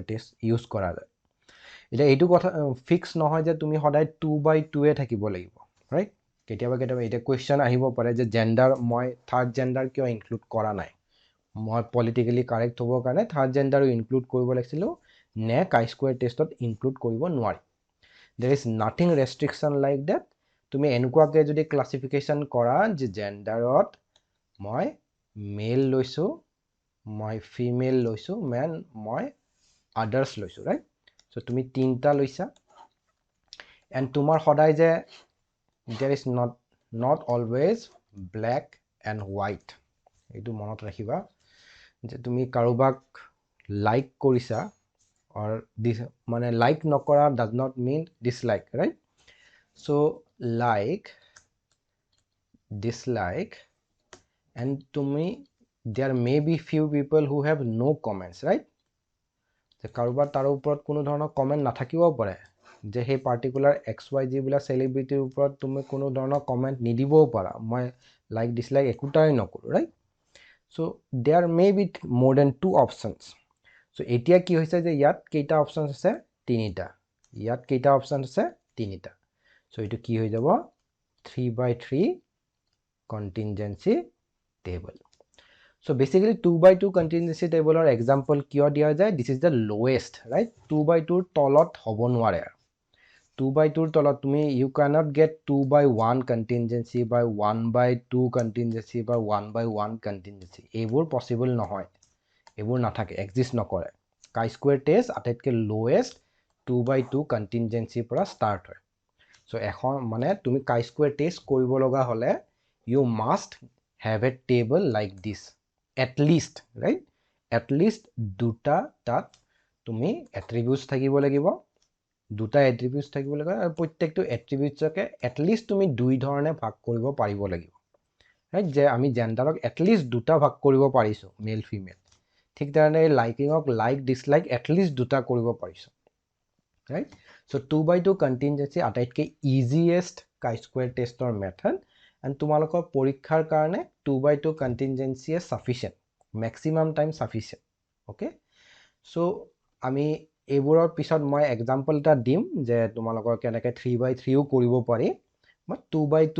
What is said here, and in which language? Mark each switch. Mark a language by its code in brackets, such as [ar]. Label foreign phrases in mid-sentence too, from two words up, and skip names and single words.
[en] test use [as] কৰা যায় এটা এইটো কথা ফিক্স নহয় যে তুমি সদায় 2x2 এ থাকিব লাগিব ৰাইট কেতিয়াবা এটা কোৱেশ্চন আহিব পাৰে যে জেন্ডাৰ মই থাৰ্ড জেন্ডাৰ কিয় ইনক্লুড কৰা নাই মই [en] politically correct [as] হ'বৰ কাৰণে [en] third gender include [as] কৰিব লাগিছিল নে [en] chi square test include [as] কৰিব নোৱাৰি [en] there is nothing restriction like that [as] তুমি এনেকুৱাকে যদি ক্লাসিফিকেশন কৰা যে জেন্ডাৰত মই মেল লৈছো মই ফিমেল লৈছো মেন মই আদার্স লৈছো [en] right so [as] তুমি তিনটা লৈছা and তোমাৰ সদায় যে [en] there is not always black and white [as] এইটো মনত ৰাখিবা যে তুমি কাৰোবাক লাইক কৰিছা [en] or this [as] মানে like নকৰা [en] does not mean dislike right so like dislike and [as] তুমি [en] there may be few people who have no comments right [as] যে কাৰোবাৰ তাৰ ওপৰত কোনো ধৰণৰ কমেন্ট নাথাকিবও পাৰে যে হে পাৰ্টিকুলাৰ xyz বুলা সেলিব্ৰিটিৰ ওপৰত তুমি কোনো ধৰণৰ কমেন্ট নিদিবও পাৰা মই [en] like dislike [as] একুটাই নকৰো ৰাইট [en] so there may be more than two options so [as] এতিয়া কি হৈছে যে ইয়াত কেইটা অপশনস আছে তিনিটা ইয়াত কেইটা অপশনস আছে তিনিটা so এটো কি হৈ যাব 3x3 [en] contingency table so basically 2x2 contingency table or example [as] কিয় দিয়া যায় [en] this is the lowest right [as] 2x2 ৰ তলত হ'ব নোৱাৰে 2x2 ৰ তলত তুমি [en] you cannot get 2x1 contingency by 1x2 contingency by 1x1 contingency [as] এইবোৰ পসিবল নহয় এইবোৰ নাথাকে এক্সিস্ট নকৰে [en] chi square test [as] আটাইতকৈ [en] lowest 2x2 contingency [as] পৰা স্টাৰ্ট হয় সো এখন মানে তুমি [en] chi square test [as] কৰিব লগা হলে [en] you must have a table like this at least right at least [as] দুটা তাত তুমি এট্ৰিবিউটস থাকিব লাগিব দুটা এট্ৰিবিউটস থাকিব লাগিব আৰু প্ৰত্যেকটো এট্ৰিবিউটছকে [en] at least [as] তুমি দুই ধৰণে ভাগ কৰিব পাৰিব লাগিব ৰাইট যে আমি জেন্ডাৰক [en] at least [as] দুটা ভাগ কৰিব পাৰিছো [en] male female [as] ঠিক ধৰণে লাইকিংক [en] like dislike at least [as] দুটা কৰিব পাৰিছো [en] right so 2x2 contingency [as] আটাইতকৈ ইজিয়েষ্ট [en] chi square test method [as] and তোমালোকৰ পৰীক্ষাৰ কাৰণে [en] 2x2 contingency is sufficient maximum time sufficient okay [as] so আমি এইবোৰৰ পিছত মই এক্সাম্পল এটা দিম যে তোমালোকৰ কেনেকৈ 3x3 ও কৰিব পাৰি but 2x2